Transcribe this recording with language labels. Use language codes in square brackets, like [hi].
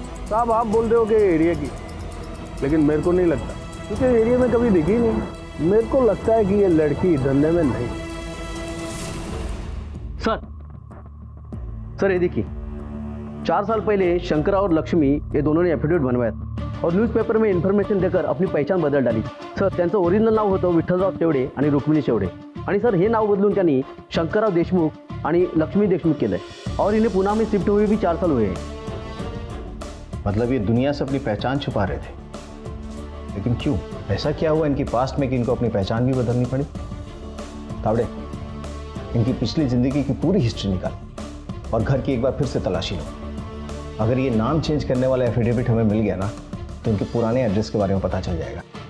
[hi] साहब आप बोल रहे हो कि एरिया की, लेकिन मेरे को नहीं लगता, क्योंकि एरिया में कभी दिखी नहीं। मेरे को लगता है कि ये लड़की धंधे में नहीं। सर ये देखिए, 4 साल पहले शंकरा और लक्ष्मी ये दोनों ने एफिडेविट बनवाया और न्यूज़पेपर में इन्फॉर्मेशन देकर अपनी पहचान बदल डाली। [mr] सर त्यांचं ओरिजिनल नाव होतं विठ्ठलराव शेवडे आणि रुक्मिणी शेवडे, आणि सर हे नाव बदलून त्यांनी शंकरराव देशमुख आणि लक्ष्मी देशमुख केलंय [hi] और इन्हें पुणे में शिफ्ट हुए भी 4 साल हुए हैं। मतलब ये दुनिया से अपनी पहचान छुपा रहे थे, लेकिन क्यों? ऐसा क्या हुआ इनकी पास्ट में कि इनको अपनी पहचान भी बदलनी पड़ी? तावड़े, इनकी पिछली जिंदगी की पूरी हिस्ट्री निकाल और घर की एक बार फिर से तलाशी लो। अगर ये नाम चेंज करने वाला एफिडेविट हमें मिल गया ना तो इनके पुराने एड्रेस के बारे में पता चल जाएगा।